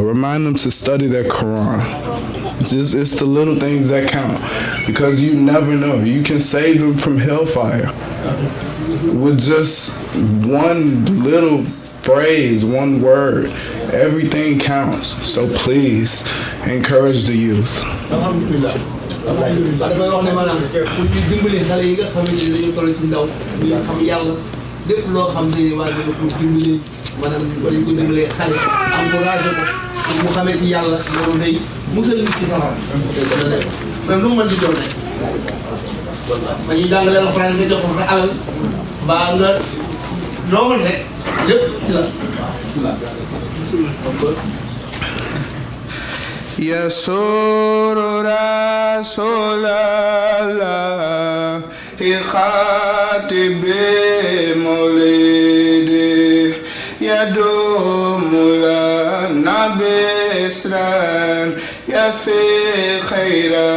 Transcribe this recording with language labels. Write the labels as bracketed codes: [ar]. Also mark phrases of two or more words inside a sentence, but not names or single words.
[en] Remind them to study their Quran. It's the little things that count. Because you never know. You can save them from hellfire with just one little phrase, one word. Everything counts. So please, encourage the youth. [wo] maanaam dañ ko dimbalee xale encouragé ko mu xamee ci yàlla loolu day musal nit ci safara même lu mu mën di doon rek ma ñuy jàngale alxuraan nga jox ko sa alal mbaa nga loo mën rek lépp ci la [ar] يسور رسول الله خاتب مولده يدوم لنا بسرا يفي خير